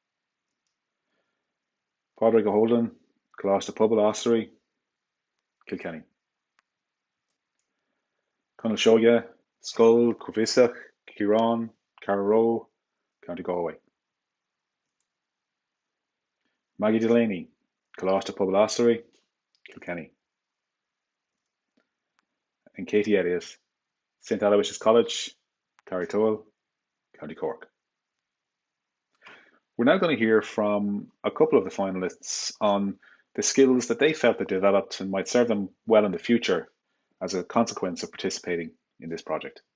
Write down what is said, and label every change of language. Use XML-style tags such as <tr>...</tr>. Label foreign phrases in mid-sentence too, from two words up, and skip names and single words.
<en>Padraig O'Holden, Coláiste Pobal Ossory, Kilkenny. Conal Shogia, Scoil, Cuvisach, Ciarán, Carrow, County Galway. Maggie Delaney, Coláiste Poblastery, Kilkenny. And Katie Elliott, St Aloysius College, Carrigtwohill, County Cork. We're now going to hear from a couple of the finalists on the skills that they felt they developed and might serve them well in the future as a consequence of participating in this project.</en>